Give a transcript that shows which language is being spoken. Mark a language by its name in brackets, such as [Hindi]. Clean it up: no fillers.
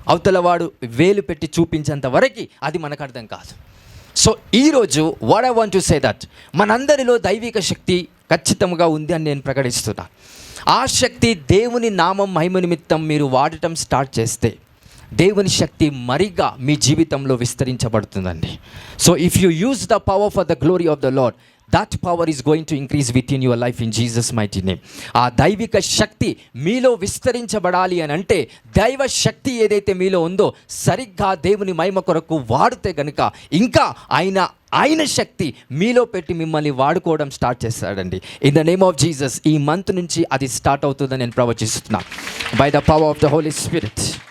[Telugu] అవతల వాడు వేలు పెట్టి చూపించేంత వరకు అది మనకు అర్థం కాదు. సో ఈరోజు [English] what I want to say that [Telugu] మనందరిలో దైవిక శక్తి ఖచ్చితంగా ఉంది అని నేను ప్రకటిస్తున్నాను. ఆ శక్తి దేవుని నామం మహిమ నిమిత్తం మీరు వాడటం స్టార్ట్ చేస్తే దేవుని శక్తి మరిగా మీ జీవితంలో విస్తరించబడుతుందండి. [English] So if you use the power for the glory of the Lord, that power is going to increase within your life in Jesus mighty name. [Telugu] ఆ దైవిక శక్తి మీలో విస్తరించబడాలి అని అంటే దైవ శక్తి ఏదైతే మీలో ఉందో సరిగ్గా దేవుని మహిమ కొరకు వాడితే కనుక ఇంకా ఆయన శక్తి మీలో పెట్టి మిమ్మల్ని వాడుకోవడం స్టార్ట్ చేస్తాడండి. [English] in the name of Jesus [Telugu] ఈ మంత్ నుంచి అది స్టార్ట్ అవుతుందని నేను ప్రవచిస్తున్నా [English] By the power of the Holy Spirit.